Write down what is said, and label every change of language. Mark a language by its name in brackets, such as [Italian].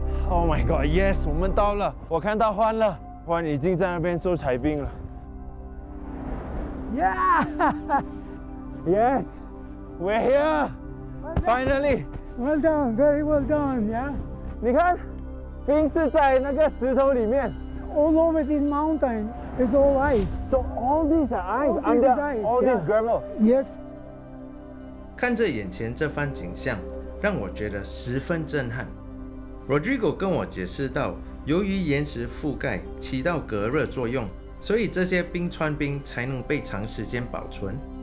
[English] Oh my god, yes， [Chinese] 我们到了，我看到欢了，欢已经在那边收彩冰了。 [English] Yeah, yes, we're here, finally. Well done, very well done, yeah? [Chinese] 你看，冰是在那个石头里面。 [English] All over this mountain is all ice. So all these are ice All this under is ice, all this yeah. gravel. Yes. [Chinese] 看着眼前这番景象，让我觉得十分震撼。 Rodrigo 跟我解释到，由于岩石覆盖起到隔热作用，所以这些冰川冰才能被长时间保存。